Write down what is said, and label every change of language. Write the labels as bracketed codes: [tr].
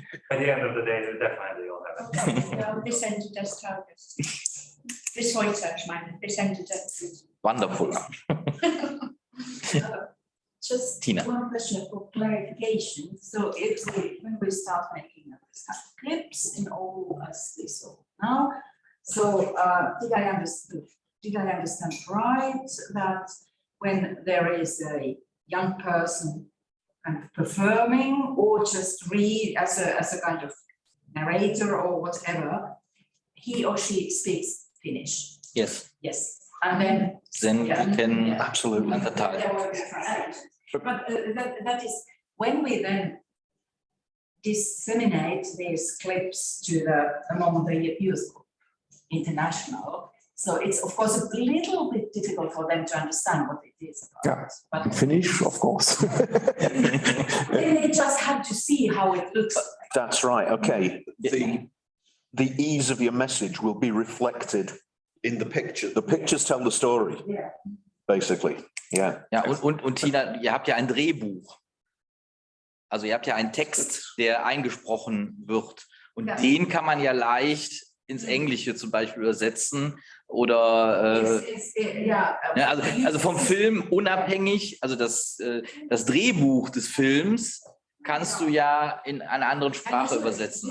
[en] By the end of the day, we definitely will have it. [de] Ja, bis Ende des Tages. Bis heute, ich meine, bis Ende des. [en] Wonderful. Just Tina. one question for clarification. So when we start making this kind of clips in all as we saw now, so did I understand right that when there is a young person kind of performing or just read as a kind of narrator or whatever, he or she speaks Finnish? Yes. Yes. And then Then yeah, we can yeah. absolutely undertale. There will be translation. But that is when we then disseminate these clips to among the youth international. So it's of course a little bit difficult for them to understand what it is about. Yeah, but Finnish, of course. they just have to see how it looks. That's right. Okay. The ease of your message will be reflected in the picture. The pictures tell the story. Yeah. Basically. Yeah. [de] Ja, und Tina, ihr habt ja ein Drehbuch. Also ihr habt ja einen Text, der eingesprochen wird. Und Ja. den kann man ja leicht ins Englische zum Beispiel übersetzen. Oder Ja, also vom Film unabhängig, also das Drehbuch des Films kannst du ja in eine andere Sprache übersetzen.